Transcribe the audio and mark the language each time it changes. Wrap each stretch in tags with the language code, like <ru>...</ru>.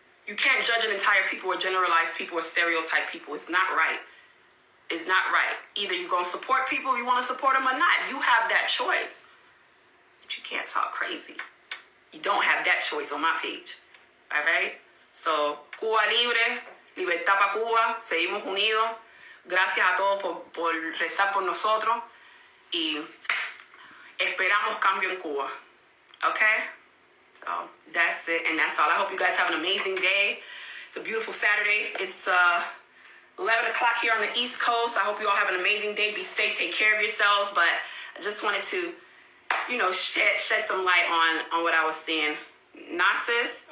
<en>You can't judge an entire people or generalize people or stereotype people. It's not right. It's not right. Either you're going to support people if you want to support them or not. You have that choice. But you can't talk crazy. You don't have that choice on my page. All right?</en> <es>So, Cuba libre, libertad para Cuba, seguimos unidos. Gracias a todos por rezar por nosotros y esperamos cambio en Cuba.</es> <en>Okay? So, that's it, and that's all. I hope you guys have an amazing day. It's a beautiful Saturday. It's 11 o'clock here on the East Coast. I hope you all have an amazing day. Be safe, take care of yourselves. But I just wanted to, shed some light on what I was seeing. Nonsense?</en>